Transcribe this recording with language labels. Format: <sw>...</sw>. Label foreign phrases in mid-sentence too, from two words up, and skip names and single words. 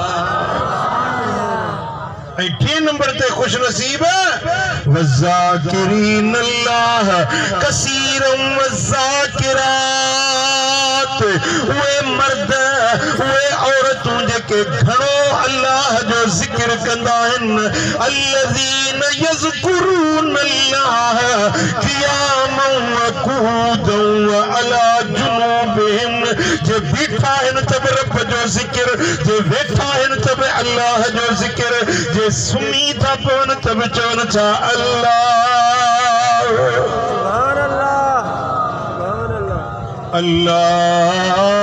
<sd>ऐं टे नंबर ते खुश नसीब</sd> <ar>والذاكرين الله كثيرا والذاكرات.</ar> <sd>उहे मर्द, उहे औरतूं जेके घणो अल्लाह जो ज़िक्र कंदा आहिनि।</sd> <ar>الذين يذكرون الله قياما وقعودا وعلى جنوبهم.</ar> <sd>जे बीठा आहिनि त बि रब जो ज़िक्र, जे वेठा आहिनि त बि अल्लाह जो ज़िक्र, जे सुम्ही था पवनि त बि चवनि था अल्लाह अल्लाह।</sd>